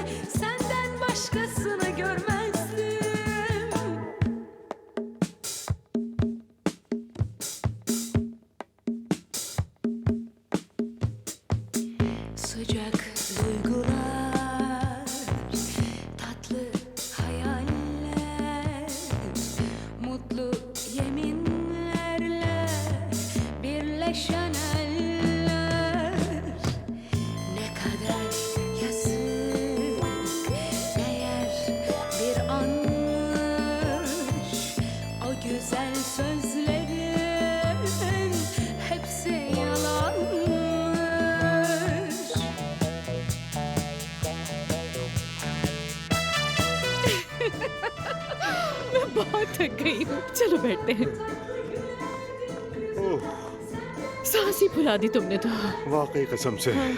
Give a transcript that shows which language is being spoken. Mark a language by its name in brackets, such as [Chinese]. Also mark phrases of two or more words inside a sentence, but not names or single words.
[Turkish] Senden başkasını görmezdim. Sıcak duygular, tatlı hayaller, mutlu yeminlerle birleşen eller. Ne kadar yazık eğer bir anmış o güzel sözlerin hepsi yalanmış. [Hindi] मैं बहुत थक गई हूँ, चलो बैठते हैं। ओह, सांस ही फुला दी तुमने तो। वाकई कसम से।